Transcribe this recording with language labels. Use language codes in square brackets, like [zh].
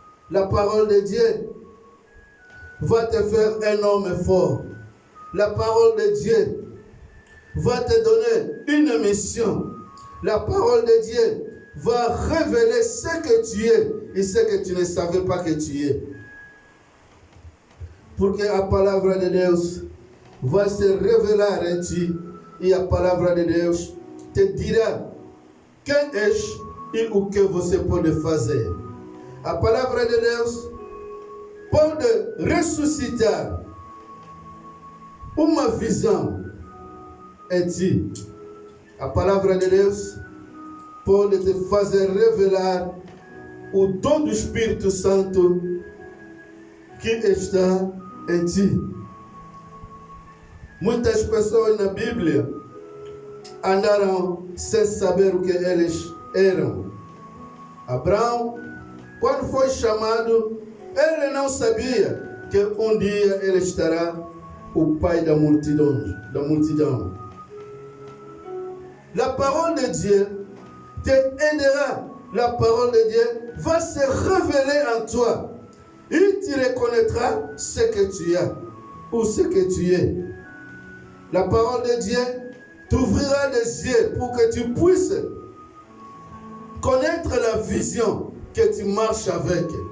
[fr] La parole de Dieu va te faire un homme fort. La parole de Dieu va te donner une mission. La parole de Dieu va révéler ce que tu es et ce que tu ne savais pas que tu es. [pt] Porque a palavra de Deus vai se revelar em ti e a palavra de Deus te dirá quem és e o que você pode fazer. A palavra de Deus pode ressuscitar uma visão em ti. A palavra de Deus pode te fazer revelar o dom do Espírito Santo que está em ti. Muitas pessoas na Bíblia andaram sem saber o que eles eram. Abraão, quando foi chamado, ele não sabia que um dia ele estará o pai da multidão. [fr] La parole de Dieu te aidera. La parole de Dieu va se révéler en toi. Et tu reconnaîtras ce que tu as ou ce que tu es. La parole de Dieu t'ouvrira les yeux pour que tu puisses connaître la vision que tu marches avec.